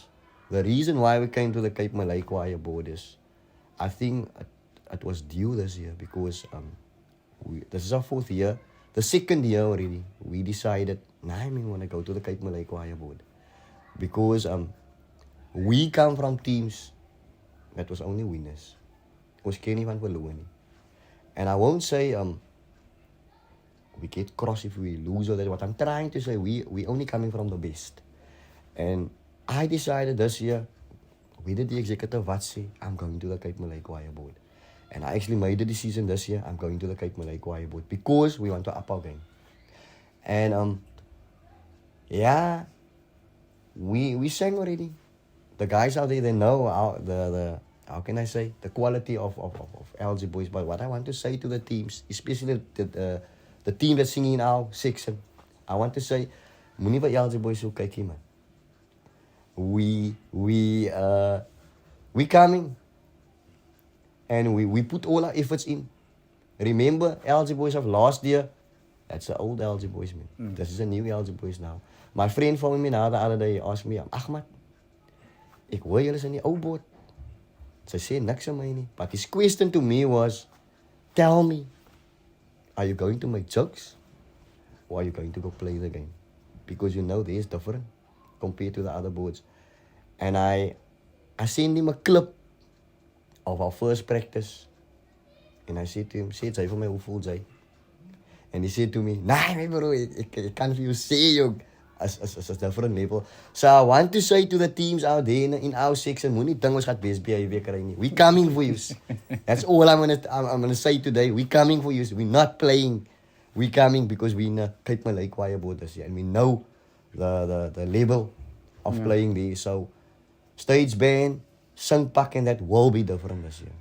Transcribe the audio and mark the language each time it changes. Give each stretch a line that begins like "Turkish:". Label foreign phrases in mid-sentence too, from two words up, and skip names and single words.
English: The reason why we came to the Cape Malay Choir Board is, I think it was due this year because this is our 4th year. The 2nd year already, we decided, we want to go to the Cape Malay Choir Board. Because we come from teams that was only winners.
Afrikaans: Ons ken nie van verloor nie.
English: And I won't say we get cross if we lose or that. What I'm trying to say, we only coming from the best. And I decided this year, we did the executive what say, I'm going to the Cape Malay Choir Board. And I actually made the decision this year, I'm going to the Cape Malay Choir Board because we want to up our game. And yeah, we sang already. The guys out there, they know how can I say, the quality of LG Boyz. But what I want to say to the teams, especially the team that's singing in our section, I want to say,
Afrikaans: moenie vir LG Boyz so kykie man.
English: We coming, and we put all our efforts in. Remember LG Boyz of last year? That's the old LG Boyz, man. This is a new LG Boyz now. My friend phoned me now the other day, asked me,
Afrikaans: Achmat, ek hoor julle is in die ou boot. Sy sê niks aan my nie.
English: But his question to me was, tell me, are you going to make jokes or are you going to go play the game? Because you know there's different compared to the other boards. And I sent him a clip of our first practice. And I said to him,
Afrikaans: sê jy vir my hoe voel jy?
English: And he said to me,
Afrikaans: nee bro, ek kan vir jou sê jou
English: as a different level. So I want to say to the teams out there in our section,
Afrikaans: moenie ding ons gaan
English: best behavior
Afrikaans: kry nie.
English: We coming for you. That's all I'm gonna say today. We coming for you. We're not playing. We coming because we in the Cape Malay Choir Board this year, and we know the level of playing there. So stage band, singpak, and that will be different this year.